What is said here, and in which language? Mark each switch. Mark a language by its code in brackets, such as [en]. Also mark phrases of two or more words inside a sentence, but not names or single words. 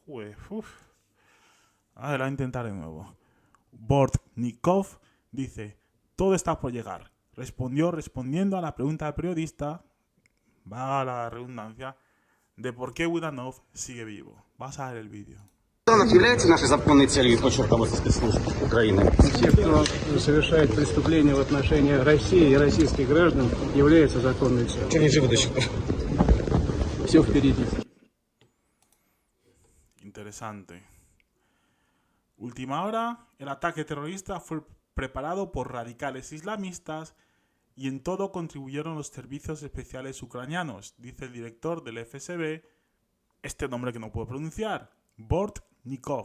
[es] A ver, voy a intentar de nuevo. Bortnikov dice: todo está por llegar. Respondiendo a la pregunta del periodista, va la redundancia, de por qué Budanov sigue vivo. Vas a ver el vídeo. [ru] Является нашей законной целью, подчеркивается спецслужб Украины. Те, кто совершает преступления в отношении России и российских граждан, является законной целью. Они живы до сих пор. Все впереди. [es] Interesante. Última hora, el ataque terrorista fue preparado por radicales islamistas y en todo contribuyeron los servicios especiales ucranianos, dice el director del FSB, este nombre que no puedo pronunciar, Bortnikov.